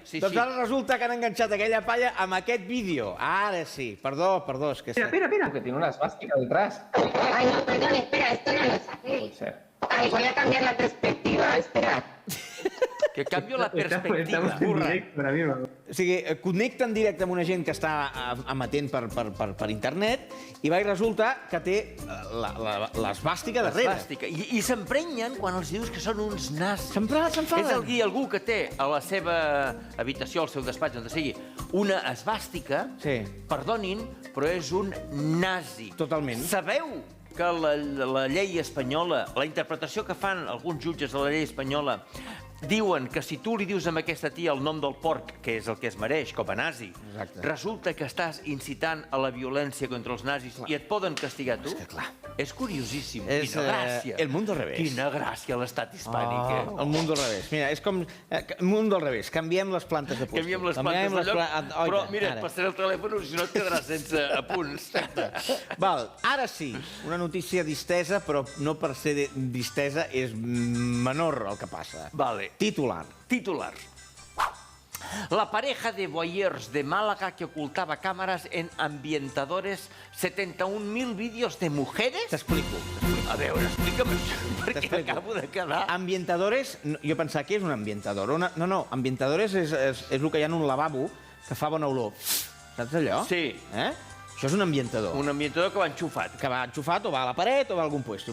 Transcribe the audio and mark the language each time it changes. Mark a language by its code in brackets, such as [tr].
[ca] Doncs ara resulta que han enganxat aquella palla amb aquest vídeo. Ara sí. Perdó, és que... Espera. [es] Que tiene una esvástica detrás. Ay, no, perdón, espera, esto no lo saqué. Puede ser. Ay, voy a cambiar la perspectiva, espera. [ca] Que canvio la perspectiva. [es] Estamos en directo ahora mismo. [ca] O sigui, connecta en directe amb una gent que està amatent per internet i va i resulta que té l'esbàstica darrere. Fàstica. I s'emprenyen quan els dius que són uns nazis. S'enfaden. És algú que té a la seva habitació, al seu despatx, on sigui, una esbàstica, Sí. perdonin, però és un nazi. Totalment. Sabeu que la llei espanyola, la interpretació que fan alguns jutges de la llei espanyola, diuen que si tu li dius a aquesta tia el nom del porc, que és el que es mereix com a nazi, Exacte. resulta que estàs incitant a la violència contra els nazis i et poden castigar tu? És que clar. És curiosíssim. És, Quina gràcia. [es] el mundo al revés. [ca] Quina gràcia l'estat hispànic, eh? [es] El mundo al revés. Mira, [ca] és com... [es] El mundo al revés. [ca] Canviem les plantes de puesto. Canviem les plantes de lloc, però mira, et ara. passaré el telèfon, si no et quedaràs sense apunts. Val, ara sí, una notícia distesa, però no per ser distesa és menor el que passa. [es] Vale. [ca] Titular. Titular. [es] La pareja de voyeurs de Málaga que ocultaba cámaras en ambientadores, 71.000 vídeos de mujeres. [ca] T'explico. A veure, explica'm això, perquè T'explico. acabo de quedar... Ambientadores, jo pensava que és un ambientador. No, ambientadores és el que hi ha en un lavabo que fa bona olor. Saps allò? Sí. Això és un ambientador. Un ambientador que va enxufat. Que va enxufat o va a la paret o va a algun puesto.